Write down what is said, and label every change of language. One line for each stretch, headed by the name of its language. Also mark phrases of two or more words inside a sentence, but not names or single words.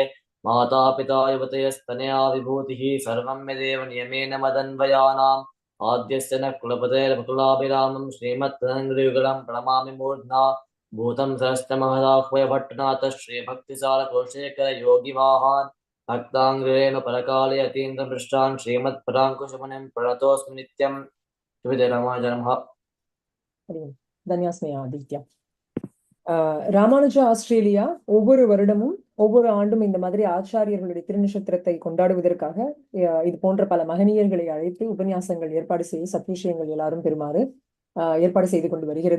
Sanskrit: माता पिता युवतयस्तनया विभूतिः सर्वं यदेव नियमेन मदन्वयानाम् आद्यस्य न कुलपतेर्वकुलाभिरामं श्रीमत्तदङ्घ्रियुगलं प्रणमामि मूर्ध्ना भूतं सहस्र महदाह्वय भट्टनाथ श्रीभक्तिसारकुलशेखर योगिवाहान् भक्ताङ्ग्रेण परकाले अतीन्द्रपृष्ठान् श्रीमत्पराङ्कुशमुनिं प्रणतोऽस्मि नित्यं। श्रीमते रामानुजाय नमः। தன்யாஸ்மே ஆதித்யா.
Tamil: ராமானுஜா ஆஸ்திரேலியா ஒவ்வொரு வருடமும் ஒவ்வொரு ஆண்டும் இந்த மாதிரி ஆச்சாரியர்களுடைய திருநட்சத்திரத்தை கொண்டாடுவதற்காக இது போன்ற பல மகனீயர்களை அழைத்து உபன்யாசங்கள் ஏற்பாடு செய்து சத்விஷயங்கள் எல்லாரும் பெறுமாறு ஏற்பாடு செய்து கொண்டு வருகிறது.